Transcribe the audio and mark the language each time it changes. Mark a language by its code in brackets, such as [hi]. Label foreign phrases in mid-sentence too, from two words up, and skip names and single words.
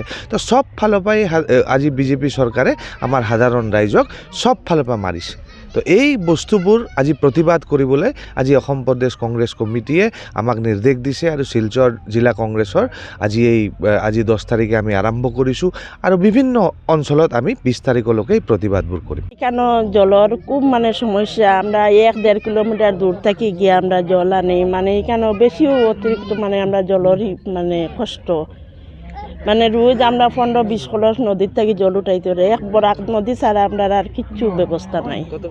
[as] তো চব ফালৰ পৰাই আজি বিজেপি চৰকাৰে আমাৰ সাধাৰণ ৰাইজক চব ফালৰ পৰা মাৰিছে। তো এই বস্তুবোৰ আজি প্ৰতিবাদ কৰিবলৈ আজি অসম প্ৰদেশ কংগ্ৰেছ কমিটিয়ে আমাক নিৰ্দেশ দিছে, আৰু শিলচৰ জিলা কংগ্ৰেছৰ আজি 10 তাৰিখে আমি আৰম্ভ কৰিছোঁ, আৰু বিভিন্ন অঞ্চলত আমি 20 তাৰিখলৈকে এই প্ৰতিবাদবোৰ কৰিম। [bn] কেন জলের খুব সমস্যা, আমরা 1-1.5 কিলোমিটার দূর থেকে গিয়ে আমরা জল আনি, কেন বেশিও অতিরিক্ত আমরা জলের কষ্ট, রোজ আমরা 15-20 কলস নদীর থেকে জল উঠাইতে পারি, এক বরাক নদী ছাড়া আমরা আর কিচ্ছু ব্যবস্থা নাই।